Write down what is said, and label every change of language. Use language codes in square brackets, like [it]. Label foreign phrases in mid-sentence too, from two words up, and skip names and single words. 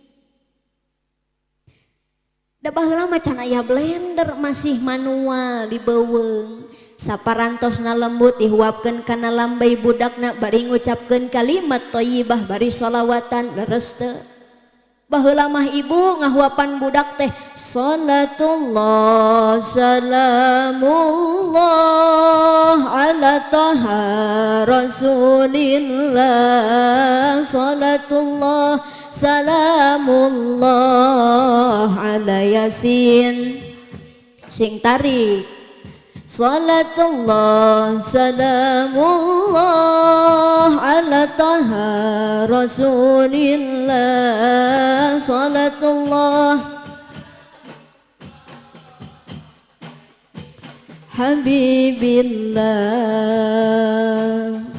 [su] Da baheula macan aya blender masih manual dibeuweung. Saparantosna lembut dihuapkeun kana lambay budakna bari ngucapkeun kalimat thayyibah bari sholawatan leres teu. Baheula mah ibu ngahuapan budak teh [ar] صلاة الله سلام الله على طه رسول الله صلاة الله سلام الله على يس. [su] Sing tarik [ar] صلاة الله سلام الله على طه رسول الله صلاة الله حبيب الله.